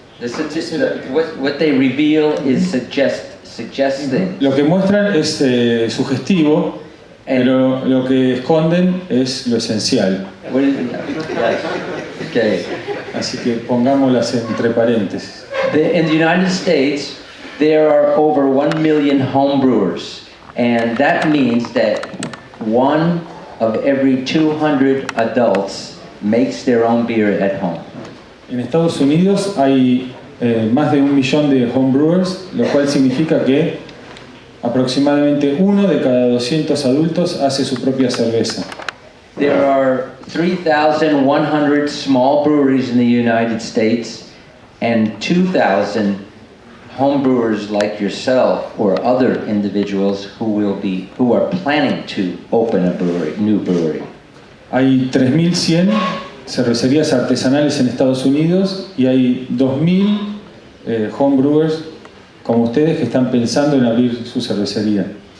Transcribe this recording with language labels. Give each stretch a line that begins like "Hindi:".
English: What they reveal is suggesting.
Spanish: Lo que muestran es sugestivo, pero lo que esconden es lo esencial.
English: Okay.
Spanish: Así que pongámoslas entre paréntesis.
English: In the United States, there are over 1 million home brewers, and that means that 1 of every 200 adults makes their own beer at home.
Spanish: En Estados Unidos hay más de 1 millón de homebrewers, lo cual significa que aproximadamente 1 de cada 200 adultos hace su propia cerveza.
English: There are 3,100 small breweries in the United States and 2,000 homebrewers like yourself or other individuals who are planning to open a new brewery.
Spanish: Hay 3.100 cervecerías artesanales en Estados Unidos y hay 2.000 homebrewers como ustedes que están pensando en abrir su cervecería.